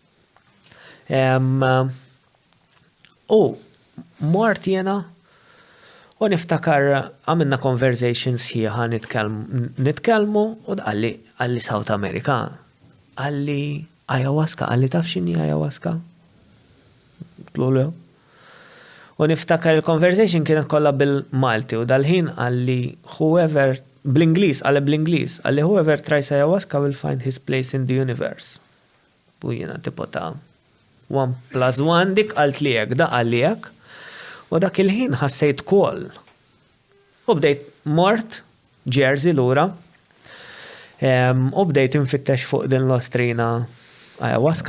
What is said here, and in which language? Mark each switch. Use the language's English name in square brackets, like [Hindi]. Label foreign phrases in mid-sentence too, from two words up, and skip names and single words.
[Maltese] U mort jiena u niftakar għamilna conversations sħiħa nitkellmu u għalli South America. Għalli ayahuasca, għalli taf x'inhi ayahuasca? Tlulu. U niftakar il-conversation kienet kollha bil-Malti u dal-ħin għalli whoever bl-Ingliż, għalli [English] whoever tries ayahuasca will find his place in the universe. [Maltese] U jiena tipo ta' 1 + 1 dik qalt li hekk, da għalli hekk. U dak il-ħin ħassejt kol. U bdejt mort Jersey lura. U bdejt infittex fuq din l-ostrina ayahuasca.